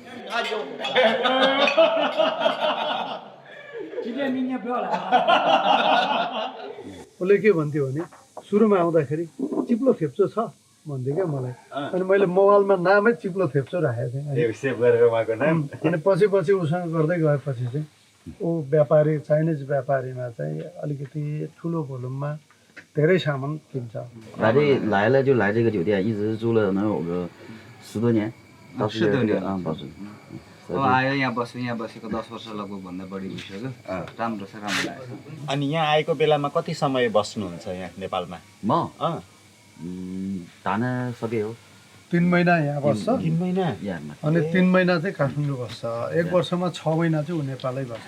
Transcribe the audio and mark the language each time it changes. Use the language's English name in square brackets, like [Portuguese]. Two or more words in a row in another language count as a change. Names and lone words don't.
[Nepali] उसले के भन्थ्यो भने सुरुमा आउँदाखेरि चिप्लो थेप्चो छ भन्थ्यो क्या मलाई। अनि मैले मोबाइलमा नामै चिप्लो थेप्चो राखेको थिएँ। सेभ गरेर उहाँको नाम अनि पछि उसँग गर्दै गएपछि चाहिँ ऊ व्यापारी चाइनिज व्यापारीमा चाहिँ अलिकति ठुलो भोल्युममा धेरै सामान किन्छ। [Chinese] 来了就来这个酒店，一直住了能有个10多年，到 10多年保存。 [Nepali] अब आयो यहाँ बसेको 10 वर्ष लगभग भन्दा बढी भइसक्यो। राम्रो छ राम्रो लाग्छ। अनि यहाँ आएको बेलामा कति समय बस्नुहुन्छ यहाँ नेपालमा? म ताना सके हो 3 महिना यहाँ बस्छ 3 महिना अनि 3 महिना चाहिँ काठमाडौँ बस्छ। 1 वर्षमा 6 महिना चाहिँ ऊ नेपालै बस्छ।